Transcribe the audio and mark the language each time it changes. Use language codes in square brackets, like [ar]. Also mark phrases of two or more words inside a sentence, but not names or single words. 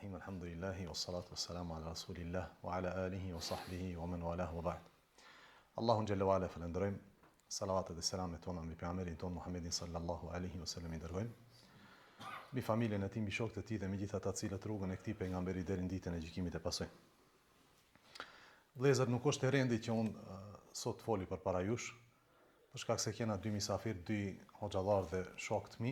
[ar] الحمد لله والصلاة والسلام على رسول الله وعلى آله وصحبه ومن والاه وبعد. [sq] Allahun [ar] جل وعلا [sq] falenderojmë, salavatet dhe selamet tona mbi pejgamberin ton Muhammedin [ar] صلى الله عليه وسلم [sq] i dërgojmë, mbi familjen e tij, mbi shokët e tij dhe mbi gjithë ata cilët rrugën e këtij pejgamberi deri në ditën e gjykimit e pasojnë. Vëllezër, nuk është e rendi që unë sot foli përpara jush, për shkak se kena dy misafir, dy hoxhallar dhe shokë të mi.